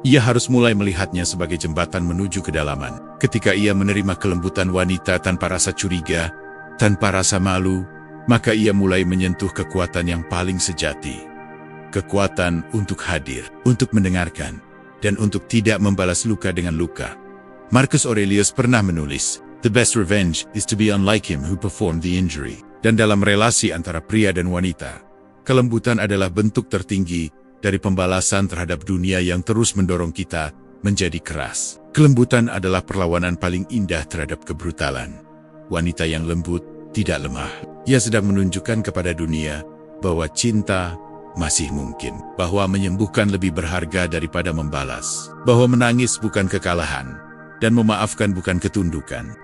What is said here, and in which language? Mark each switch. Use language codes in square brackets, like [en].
[id] Ia harus mulai melihatnya sebagai jembatan menuju kedalaman. Ketika ia menerima kelembutan wanita tanpa rasa curiga, tanpa rasa malu, maka ia mulai menyentuh kekuatan yang paling sejati. Kekuatan untuk hadir, untuk mendengarkan, dan untuk tidak membalas luka dengan luka. [en] Marcus Aurelius [id] pernah menulis, [en] "The best revenge is to be unlike him who performed the injury." [id] Dan dalam relasi antara pria dan wanita, kelembutan adalah bentuk tertinggi dari pembalasan terhadap dunia yang terus mendorong kita menjadi keras. Kelembutan adalah perlawanan paling indah terhadap kebrutalan. Wanita yang lembut tidak lemah. Ia sedang menunjukkan kepada dunia bahwa cinta masih mungkin, bahwa menyembuhkan lebih berharga daripada membalas, bahwa menangis bukan kekalahan, dan memaafkan bukan ketundukan.